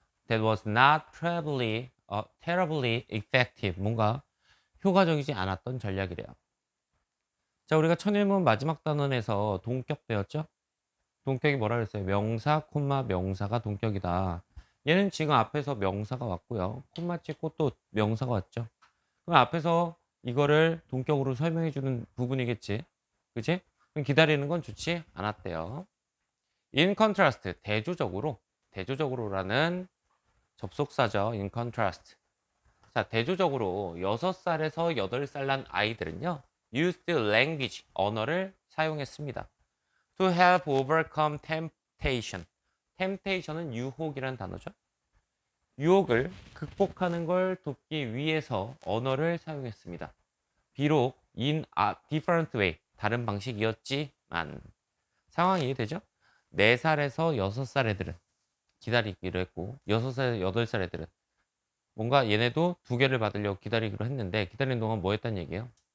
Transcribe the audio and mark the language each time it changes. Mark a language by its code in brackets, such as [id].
[en] That was not terribly effective. [ko] 뭔가 효과적이지 않았던 전략이래요. 자, 우리가 천일문 마지막 단원에서 동격 배웠죠? 동격이 뭐라 그랬어요? 명사, 콤마, 명사가 동격이다. 얘는 지금 앞에서 명사가 왔고요. 콤마 찍고 또 명사가 왔죠. 그럼 앞에서 이거를 동격으로 설명해 주는 부분이겠지. 그치? 그럼 기다리는 건 좋지 않았대요. [en] In contrast, [ko] 대조적으로라는 접속사죠. [en] In contrast. [ko] 자, 대조적으로 6살에서 8살 난 아이들은요. [en] used language, [ko] 언어를 사용했습니다. [en] to help overcome temptation. [ko] temptation은 유혹이란 단어죠. 유혹을 극복하는 걸 돕기 위해서 언어를 사용했습니다. 비록 [en] in a different way, [ko] 다른 방식이었지만 상황이 이해되죠? 4살에서 6살 애들은 기다리기로 했고 6살, 8살 애들은 뭔가 얘네도 2개를 받으려고 기다리기로 했는데 기다리는 동안 뭐 했단 얘기예요?